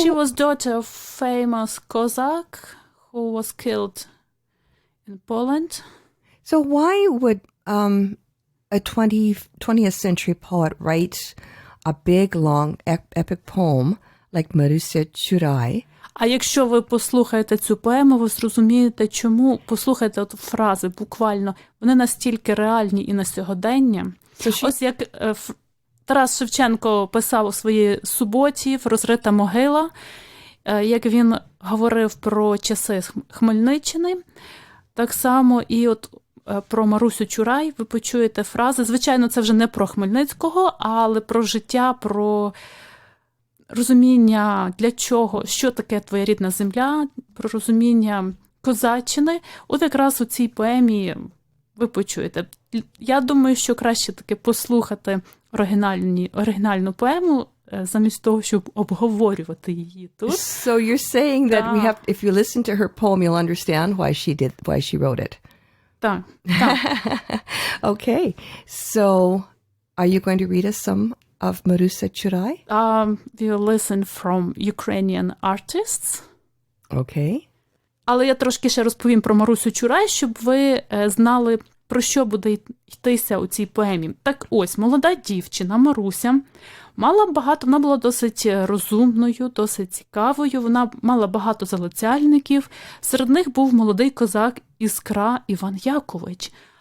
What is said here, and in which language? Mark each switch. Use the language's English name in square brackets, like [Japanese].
[English] she was daughter of famous Cossack who was killed in Poland. So why would a 20th century poet write a big, long, epic poem like Marusia Churai? [Ukrainian] А якщо ви послухаєте цю поему, ви зрозумієте, чому. Послухайте от фрази, буквально. Вони настільки реальні і на сьогодення. Ось як Тарас Шевченко писав у своїй суботі «Розрита могила», як він говорив про часи Хмельниччини. Так само і от про Марусю Чурай ви почуєте фрази, звичайно, це вже не про Хмельницького, але про життя, про розуміння для чого, що таке твоя рідна земля, про розуміння козаччини. От якраз у цій поемі ви почуєте. Я думаю, що краще таки послухати оригінальну поему, замість того, щоб обговорювати її тут. [English] So you're saying that we have, if you listen to her poem, you'll understand why she wrote it. [Ukrainian] Так. [English] Okay. So are you going to read us some of Marusia Churai? We'll listen from Ukrainian artists. Okay. [Ukrainian] Але я трошки ще розповім про Марусю Чурай, щоб ви знали, про що буде йтися у цій поемі. Так ось, молода дівчина Маруся вона була досить розумною, досить цікавою, вона мала багато залицяльників, серед них був молодий козак Іскра Іван Якович.